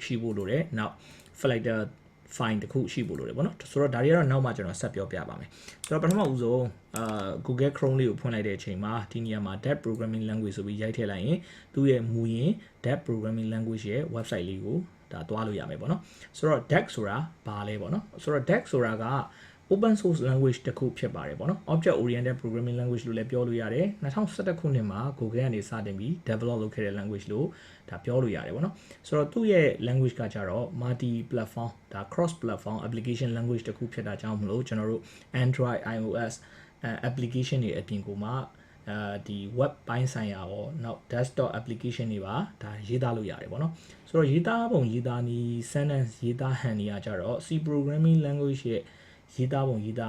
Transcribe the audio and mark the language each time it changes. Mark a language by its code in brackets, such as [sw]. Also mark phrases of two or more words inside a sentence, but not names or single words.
[my] ရှိဖို့လိုတယ်နောက် Flutter file တခုရှိဖို့လိုတယ်ပေါ့နော်ဆိုတော့ဒါတွေကတော့နောက်မှကျွန်တော်ဆက်ပြောပြပါမယ်ဆိုတော့ပထမဦးဆုံး Google Chrome လေးကိုဖွင့်လိုက်တဲ့အချိန်မှာဒီနေရာမှာ [en] DAT programming language [my] ဆိုပြီးရိုက်ထည့်လိုက်ရင်သူ့ရဲ့မူရင်း [en] DAT programming language [my] ရဲ့ website လေးကိုဒါတွားလို့ရမယ်ပေါ့နော်ဆိုတော့ DAT ဆိုတာ ဘာလဲပေါ့နော်ဆိုတော့ DAT ဆိုတာက [en] open source language [my] တစ်ခုဖြစ်ပါတယ်ပေါ့နော် [en] object oriented programming language [my] လို့လည်းပြောလို့ရတယ်2011ခုနှစ်မှာ Google ကနေစတင်ပြီး develop လုပ်ခဲ့တဲ့ language လို့ဒါပြောလို့ရတယ်ပေါ့နော်ဆိုတော့သူ့ရဲ့ language က ကြတော့ [en] multi platform [my] ဒါ [en] cross platform application language [my] တစ်ခုဖြစ်တာကြောင့်မလို့ကျွန်တော်တို့ Android iOS application တွေအပြင်ကိုမှဒီ web ပိုင်းဆိုင်ရာရောနောက် [en] desktop application [my] တွေပါဒါရေး သားလို့ရတယ်ပေါ့နော်ဆိုတော့ရေးသားပုံရေးသားနည်း sentence ရေးသားဟန်တွေကကြတော့ [en] C programming language [my] ရဲ့ရေးသားပုံရေးသား